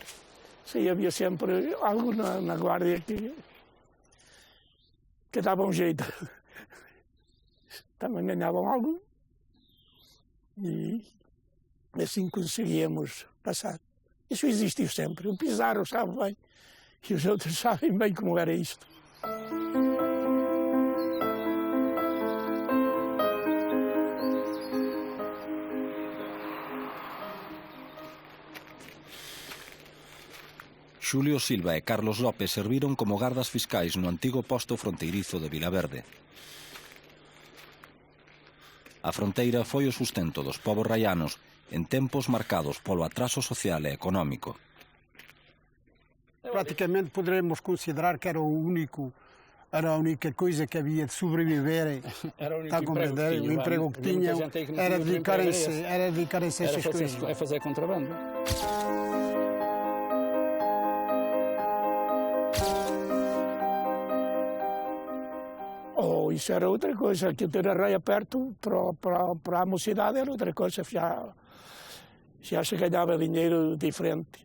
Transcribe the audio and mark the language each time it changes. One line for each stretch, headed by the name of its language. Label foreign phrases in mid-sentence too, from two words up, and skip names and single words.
Portuguese: Sim, havia sempre algo na guarda que dava um jeito. Também ganhavam algo e assim conseguíamos passar. Isso existiu sempre. O Pizarro sabe bem e os outros sabem bem como era isto.
Galician: Xulio Silva e Carlos López serviron como gardas fiscais no antigo posto fronteirizo de Vilaverde. A fronteira foi o sustento dos povos raianos en tempos marcados polo atraso social e económico.
Portuguese: Praticamente poderemos considerar que era a única coisa que havia de sobreviver, está a compreender? O emprego que tinham era dedicarem-se a essas coisas. É fazer contrabando. Isso era outra coisa, que ter a raia perto para a mocidade era outra coisa, já se ganhava dinheiro diferente.